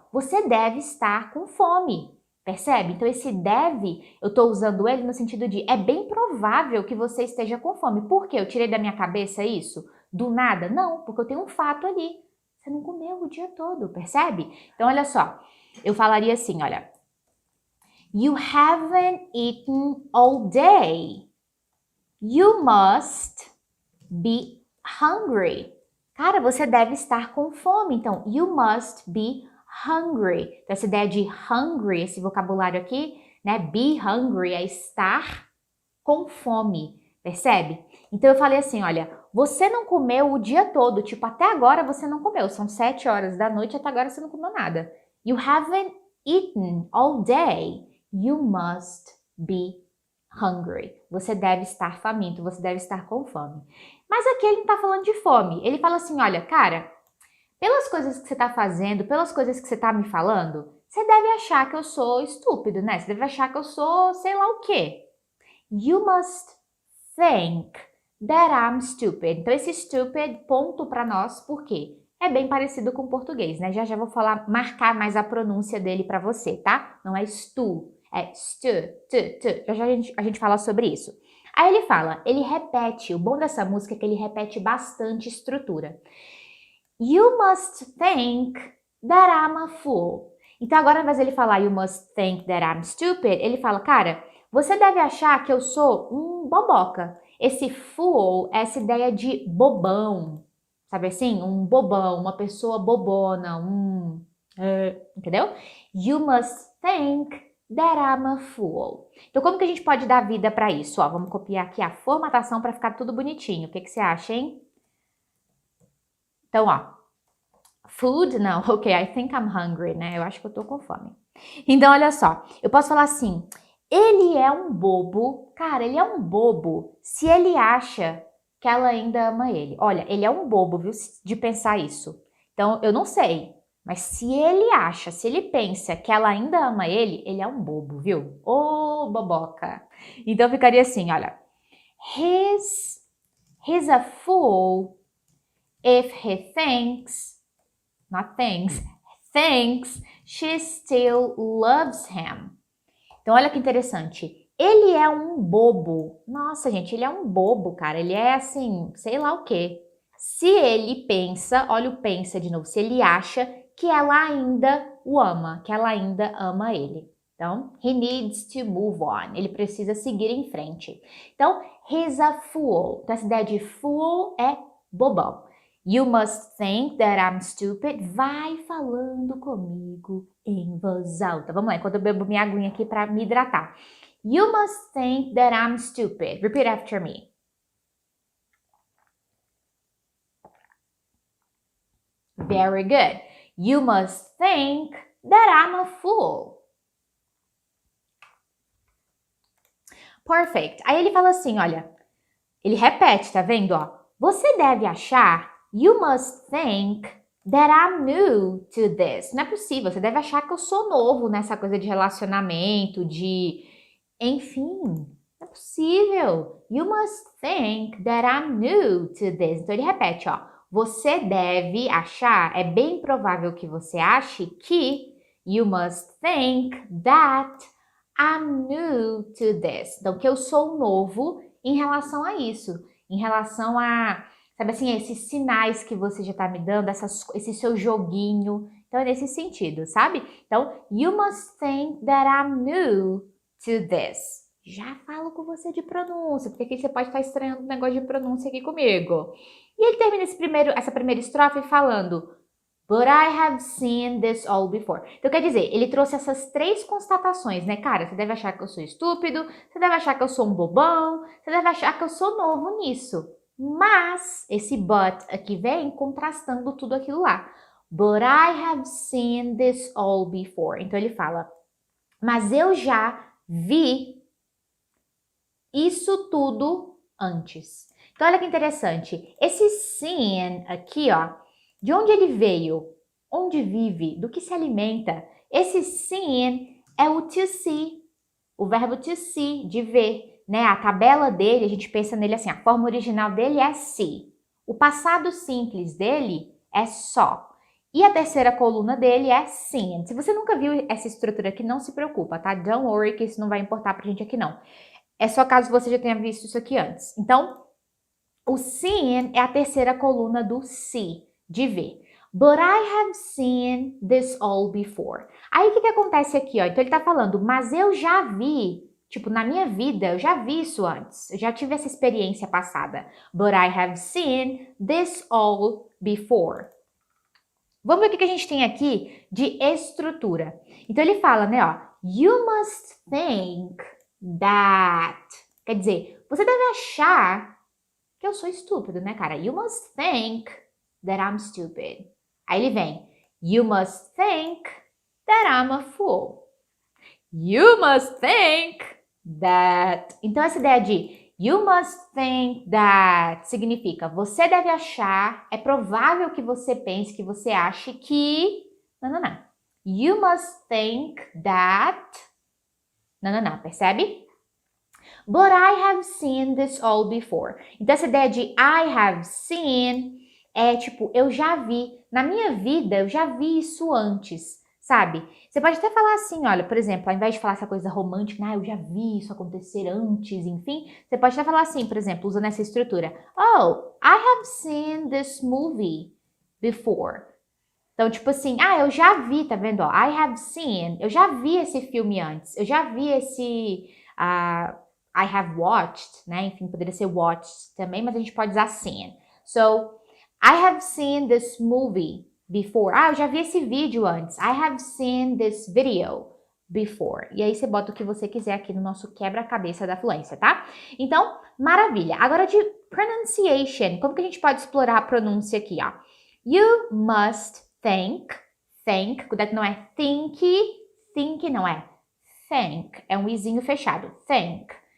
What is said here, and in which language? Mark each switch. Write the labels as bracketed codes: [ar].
[pt] Você deve estar com fome. Percebe? Então esse deve, eu estou usando ele no sentido de é bem provável que você esteja com fome. Por quê? Eu tirei da minha cabeça isso? Do nada? Não, porque eu tenho um fato ali. Você não comeu o dia todo, percebe? Então olha só, eu falaria assim, olha. [en] You haven't eaten all day. You must be hungry. [pt] Cara, você deve estar com fome. Então, [en] you must be hungry. [pt] Então, essa ideia de hungry, esse vocabulário aqui, né? Be hungry é estar com fome. Percebe? Então, eu falei assim, olha, você não comeu o dia todo. Tipo, até agora você não comeu. São 7 horas da noite, até agora você não comeu nada. [en] You haven't eaten all day. You must be hungry. [pt] Você deve estar faminto, você deve estar com fome. Mas aqui ele não está falando de fome. Ele fala assim, olha, cara, pelas coisas que você está fazendo, pelas coisas que você está me falando, você deve achar que eu sou estúpido, né? Você deve achar que eu sou sei lá o quê. [en] You must think that I'm stupid. [pt] Então esse stupid, ponto para nós, por quê? É bem parecido com o português, né? Já vou falar, marcar mais a pronúncia dele para você, tá? Não é stu, é stu, tu. Já a gente fala sobre isso. Aí ele fala, ele repete, o bom dessa música é que ele repete bastante estrutura. [en] You must think that I'm a fool. [pt] Então agora ao invés de ele falar [en] you must think that I'm stupid, [pt] ele fala, cara, você deve achar que eu sou um boboca. Esse fool é essa ideia de bobão, sabe assim? Um bobão, uma pessoa bobona, entendeu? [en] You must think that I'm a fool. [pt] Então, como que a gente pode dar vida para isso? Ó, vamos copiar aqui a formatação para ficar tudo bonitinho. O que você acha, hein? Então, ó, food, não, ok, [en] I think I'm hungry, [pt] né? Eu acho que eu tô com fome. Então, olha só, eu posso falar assim, ele é um bobo, cara, ele é um bobo se ele acha que ela ainda ama ele. Olha, ele é um bobo, viu, de pensar isso. Então, eu não sei, mas se ele acha, se ele pensa que ela ainda ama ele é um bobo, viu? Ô, boboca. Então, ficaria assim, olha, [en] he's a fool if he thinks, not thinks she still loves him. [pt] Então, olha que interessante. Ele é um bobo. Nossa, gente, ele é um bobo, cara. Ele é assim, sei lá o quê. Se ele pensa, olha o pensa de novo, se ele acha que ela ainda o ama, que ela ainda ama ele. [en] Então, he needs to move on. [pt] Ele precisa seguir em frente. Então, [en] he's a fool. [pt] Então, essa ideia de fool é bobão. [en] You must think that I'm stupid. [pt] Vai falando comigo em voz alta. Vamos lá, enquanto eu bebo minha aguinha aqui para me hidratar. [en] You must think that I'm stupid. Repeat after me. Very good. You must think that I'm a fool. Perfect. [pt] Aí ele fala assim, olha, ele repete, tá vendo, ó? Você deve achar, [en] you must think that I'm new to this. [pt] Não é possível, você deve achar que eu sou novo nessa coisa de relacionamento, enfim, não é possível. [en] You must think that I'm new to this. [pt] Então ele repete, ó, você deve achar, é bem provável que você ache que [en] you must think that I'm new to this. [pt] Então, que eu sou novo em relação a isso. Em relação a, sabe assim, esses sinais que você já tá me dando, esse seu joguinho. Então, é nesse sentido, sabe? [en] Então, you must think that I'm new to this. [pt] Já falo com você de pronúncia, porque aqui você pode estar estranhando um negócio de pronúncia aqui comigo. E ele termina essa primeira estrofe falando [en] But I have seen this all before. [pt] Então, quer dizer, ele trouxe essas três constatações, né? Cara, você deve achar que eu sou estúpido, você deve achar que eu sou um bobão, você deve achar que eu sou novo nisso. Mas, esse but aqui vem contrastando tudo aquilo lá. [en] But I have seen this all before. [pt] Então, ele fala, mas eu já vi isso tudo antes. Então, olha que interessante. Esse seen aqui, ó, de onde ele veio, onde vive, do que se alimenta. Esse seen é o to see, o verbo to see, de ver, né? A tabela dele, a gente pensa nele assim, a forma original dele é see. O passado simples dele é saw. E a terceira coluna dele é seen. Se você nunca viu essa estrutura aqui, não se preocupa, tá? [en] Don't worry [pt] que isso não vai importar pra gente aqui não. É só caso você já tenha visto isso aqui antes. Então, o seen é a terceira coluna do see, de ver. [en] But I have seen this all before. [pt] Aí o que acontece aqui, ó? Então ele tá falando, mas eu já vi, tipo, na minha vida, eu já vi isso antes. Eu já tive essa experiência passada. [en] But I have seen this all before. [pt] Vamos ver o que a gente tem aqui de estrutura. Então ele fala, né, ó, [en] you must think that. [pt] Quer dizer, você deve achar que eu sou estúpido, né, cara? [en] You must think that I'm stupid. Aí ele vem, you must think that I'm a fool. You must think that. [pt] Então essa ideia de [en] you must think that [pt] significa você deve achar, é provável que você pense, que você ache que... Não. [en] You must think that... [pt] Não, percebe? [en] But I have seen this all before. [pt] Então essa ideia de I have seen é tipo, eu já vi, na minha vida eu já vi isso antes, sabe? Você pode até falar assim, olha, por exemplo, ao invés de falar essa coisa romântica, eu já vi isso acontecer antes, enfim, você pode até falar assim, por exemplo, usando essa estrutura. [en] Oh, I have seen this movie before. [pt] Então, tipo assim, eu já vi, tá vendo? Ó, [en] I have seen, [pt] eu já vi esse filme antes, eu já vi esse... [en] I have watched, [pt] né? Enfim, poderia ser watched também, mas a gente pode usar seen. [en] So, I have seen this movie before. [pt] Eu já vi esse vídeo antes. [en] I have seen this video before. [pt] E aí você bota o que você quiser aqui no nosso quebra-cabeça da fluência, tá? Então, maravilha. Agora de pronunciation. Como que a gente pode explorar a pronúncia aqui, ó? [en] You must think. Think. [pt] Cuidado que não é [en] think. [pt] Think não é think. É um izinho fechado. Think.